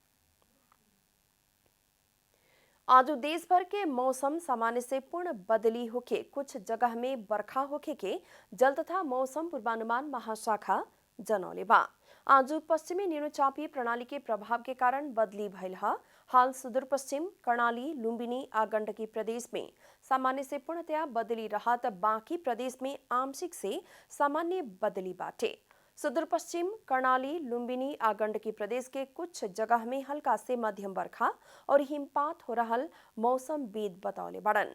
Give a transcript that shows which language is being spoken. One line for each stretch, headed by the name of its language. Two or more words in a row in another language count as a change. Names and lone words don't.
Bhojpuri: आज देश भर के मौसम सामान्य से पूर्ण बदली होके कुछ जगह में बरखा होके के जल तथा मौसम पूर्वानुमान महाशाखा जनौले बा। आज पश्चिमी निम्नचापीय प्रणाली के प्रभाव के कारण बदली भइल ह। हाल सुदूरपश्चिम कर्णाली, लुम्बिनी आ गण्डकी प्रदेश में सामान्य से पूर्णतया बदली रहत, बाकी प्रदेश में आंशिक से सामान्य बदली बाटे। सुदूर पश्चिम कर्णाली, लुम्बिनी आ गण्डकी प्रदेश के कुछ जगह में हल्का से मध्यम बरखा और हिमपात हो रहल मौसमविद बतौले बड़न।